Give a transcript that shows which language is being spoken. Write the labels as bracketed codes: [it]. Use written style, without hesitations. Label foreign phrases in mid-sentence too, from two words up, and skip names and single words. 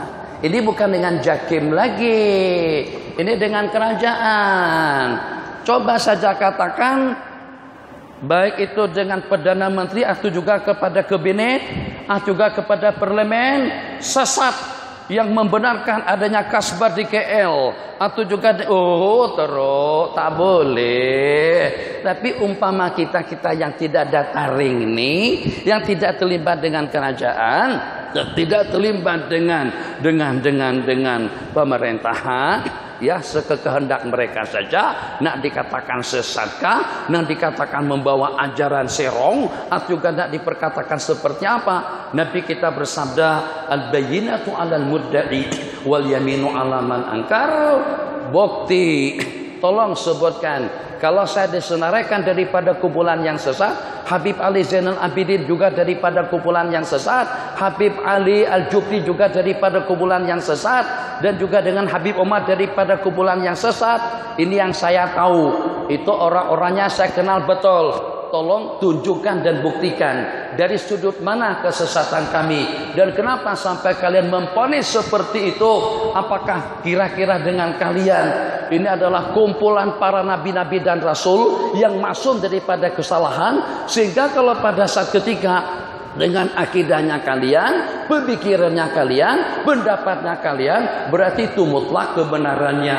[ms] Ini bukan dengan jakim lagi. Ini dengan kerajaan. Coba saja katakan, baik itu dengan Perdana Menteri atau juga kepada kabinet atau juga kepada parlemen, sesat yang membenarkan adanya kasbar di KL atau juga terus tak boleh. Tapi umpama kita yang tidak dataring ini, yang tidak terlibat dengan kerajaan, tidak terlibat dengan pemerintahan, ya sekehendak mereka saja, nak dikatakan sesatkah, nak dikatakan membawa ajaran serong, atau juga nak diperkatakan seperti apa? Nabi kita bersabda, [ar] البينة على المدعي واليمين على من أنكر. [ms] Bukti, tolong sebutkan. Kalau saya disenaraikan daripada kumpulan yang sesat, Habib Ali Zainal Abidin juga daripada kumpulan yang sesat, Habib Ali Al-Jubri juga daripada kumpulan yang sesat, dan juga dengan Habib Umar daripada kumpulan yang sesat. Ini yang saya tahu, itu orang-orangnya saya kenal betul. Tolong tunjukkan dan buktikan dari sudut mana kesesatan kami, dan kenapa sampai kalian memponis seperti itu. Apakah kira-kira dengan kalian ini adalah kumpulan para nabi-nabi dan rasul yang maksum daripada kesalahan, sehingga kalau pada saat ketika dengan akidahnya kalian pemikirannya kalian, pendapatnya kalian, berarti itu mutlak kebenarannya.